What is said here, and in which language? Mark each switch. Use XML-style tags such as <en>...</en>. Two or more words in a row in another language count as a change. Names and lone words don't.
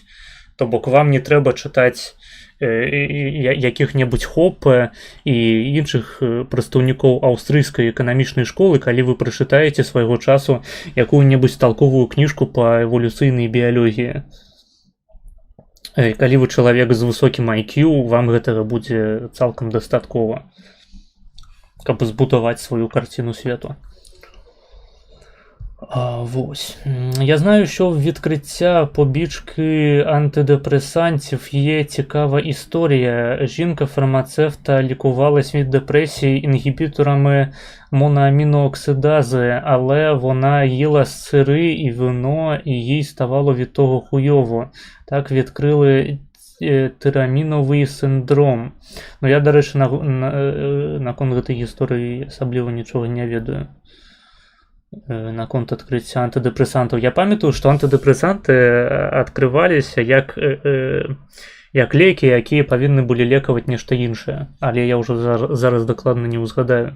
<be>То бок, вам не трэба чытаць якіх-небудзь Хоппе і іншых прадстаўнікоў аўстрыйскай эканамічнай школы, калі вы прачытаеце свайго часу якую-небудзь талковую кніжку па эвалюцыйнай біялогіі. Калі вы чалавек з высокім IQ, вам гэтага будзе цалкам дастаткова, каб збудаваць сваю карціну свету.</be> <uk>Я знаю, що в відкриття побічки антидепресантів є цікава історія. Жінка-фармацевта лікувалась від депресії інгібіторами моноамінооксидази, але вона їла сири і вино, і їй ставало від того хуйово. Так відкрили тираміновий синдром. Я, до речі,</uk> <be>наконт гэтай гісторыі асабліва нічога не ведаю. Наконт адкрыцця антыдэпрэсантаў. Я памятаю, што антыдэпрэсанты адкрываліся як як лекі, якія павінны былі лекаваць нешта іншае, але я ўжо зараз дакладна не ўзгадаю.</be>